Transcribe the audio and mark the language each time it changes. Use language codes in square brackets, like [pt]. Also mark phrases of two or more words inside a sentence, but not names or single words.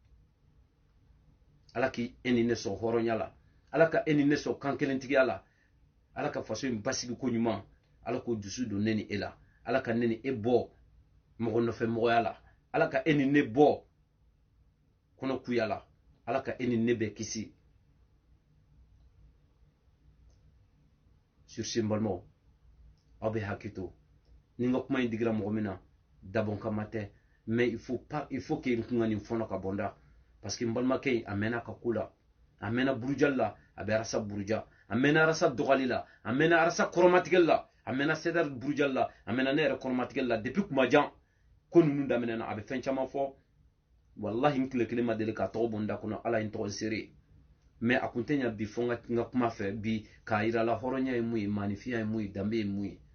[bm] ala k'i e ni ne sɔn hɔrɔnya la ala ka e ni ne sɔn kan kelentigiya la ala ka faso in basigi ko ɲuman ala k'o dusu don ne ni e la ala ka ne ni e bɔ mɔgɔ nɔfɛ mɔgɔya la ala ka e ni ne bɔ kɔnɔkuya la ala ka e ni ne bɛɛ kisi [fr] sur ce [bm] n balimaw aw bɛ hakili to ni n ka kuma in digira mɔgɔ min na dabɔn kama tɛ [fr] mais il faut que [bm] n kun ka nin fɔnɔ ka bɔ n da [fr] parce que [bm] n balimakɛ in a mɛnna ka ko la a mɛnna burujali la a bɛ arasa buruja a mɛnna arasa dɔgɔli la a mɛnna arasa kɔrɔmatigɛli la a mɛnna sedari burujali la a mɛnna ne yɛrɛ kɔrɔmatigɛli la depuis kuma jan ko ninnu daminɛna a bɛ fɛn caman fɔ wallahi n tile kelen ma deli k'a tɔgɔ bɔ n da kɔnɔ ala ye n tɔgɔ seere mais a kun tɛ ɲa bi fɔ n ka kuma fɛ bi k'a yira la hɔrɔnya ye mun ye maanifiya ye mun ye danbe ye mun ye